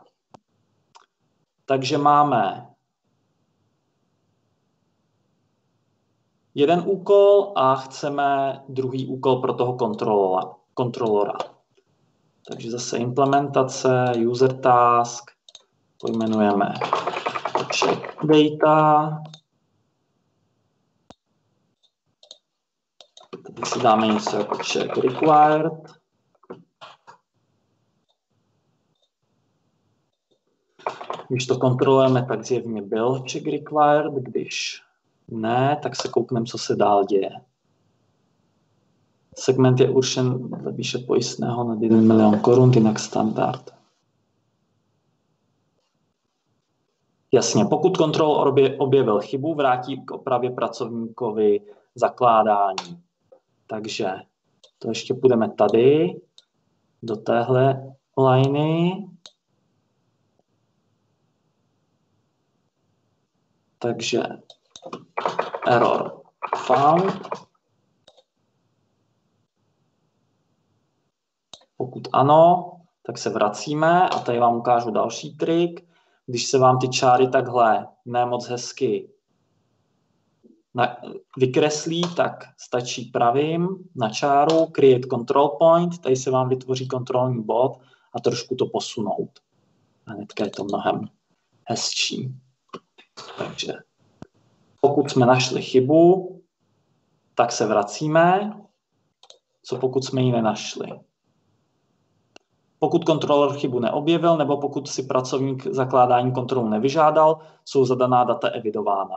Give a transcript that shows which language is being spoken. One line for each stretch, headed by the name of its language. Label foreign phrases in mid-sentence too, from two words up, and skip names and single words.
Czech: Takže máme jeden úkol a chceme druhý úkol pro toho kontrolora. Takže zase implementace,
English: user task,
Czech: pojmenujeme
English: check data,
Czech: si dáme něco jako
English: check required.
Czech: Když to kontrolujeme, tak zjevně byl
English: check required,
Czech: když ne, tak se koukneme, co se dál děje. Segment je určen dle výše pojistného na 1 milion korun, jinak standard. Jasně, pokud kontrolor objevil chybu, vrátí k opravě pracovníkovi zakládání. Takže to ještě půjdeme tady, do téhle liney.
English: Takže error found.
Czech: Pokud ano, tak se vracíme a tady vám ukážu další trik. Když se vám ty čáry takhle nemoc hezky vykreslí, tak stačí pravým na čáru
English: create control point,
Czech: tady se vám vytvoří kontrolní bod a trošku to posunout. A hnedka je to mnohem hezčí. Takže pokud jsme našli chybu, tak se vracíme. Co pokud jsme ji nenašli? Pokud kontrolor chybu neobjevil, nebo pokud si pracovník zakládání kontrolu nevyžádal, jsou zadaná data evidována.